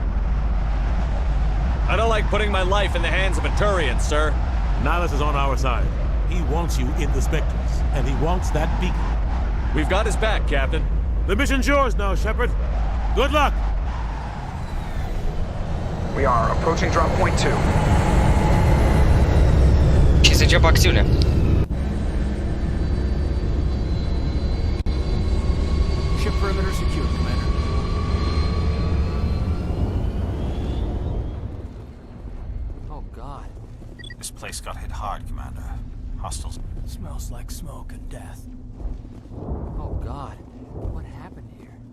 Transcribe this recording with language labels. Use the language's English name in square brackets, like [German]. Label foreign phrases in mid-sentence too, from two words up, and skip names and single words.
[English] I don't like putting my life in the hands of a Turian, sir. Nihilus is on our side. He wants you in the Spectres, and he wants that beacon. We've got his back, Captain. The mission's yours now, Shepard. Good luck! We are approaching drop point 2. [Romanian] Și se începe acțiunea. [English] Perimeter secure, Commander. Oh, God. This place got hit hard, Commander. Hostiles. Smells like smoke and death. Oh, God. What happened here?